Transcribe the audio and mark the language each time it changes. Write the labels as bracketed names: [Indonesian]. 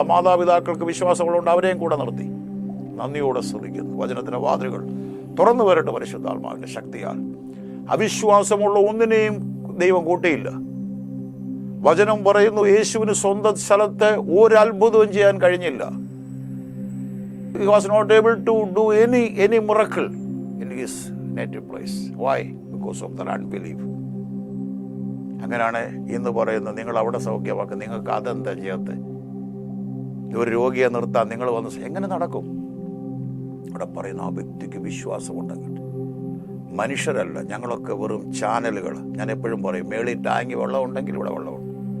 [Malayalam] ആ മാതാപിതാക്കൾക്ക് വിശ്വാസങ്ങളുണ്ട്, അവരെയും കൂടെ നിർത്തി. നന്ദിയോടെ ശ്രദ്ധിക്കുന്നു. വചനത്തിൻ്റെ വാതിലുകൾ തുറന്നു വരട്ടെ പരിശുദ്ധാത്മാവിൻ്റെ ശക്തിയാൽ. അവിശ്വാസമുള്ള ഒന്നിനെയും ദൈവം കൂട്ടിയില്ല. വചനം പറയുന്നു, യേശുവിന് സ്വന്തം സ്ഥലത്ത് ഒരു അത്ഭുതവും ചെയ്യാൻ കഴിഞ്ഞില്ല. [English] He was not able to do any miracle in his native place. Why? Because of their unbelief. [Malayalam] അങ്ങനെയാണ് ഇന്ന് പറയുന്നത്, നിങ്ങൾ അവിടെ സൗഖ്യമാക്കും, നിങ്ങൾക്ക് അതെന്താ ചെയ്യാത്ത? ഒരു രോഗിയെ നിർത്താൻ നിങ്ങൾ വന്ന് എങ്ങനെ നടക്കും? അവിടെ പറയുന്ന ആ വ്യക്തിക്ക് വിശ്വാസമുണ്ടെങ്കിൽ. മനുഷ്യരല്ല, ഞങ്ങളൊക്കെ വെറും ചാനലുകൾ. ഞാൻ എപ്പോഴും പറയും, മേളിൽ ടാങ്കി വെള്ളം ഉണ്ടെങ്കിൽ ഇവിടെ വെള്ളമുണ്ട്.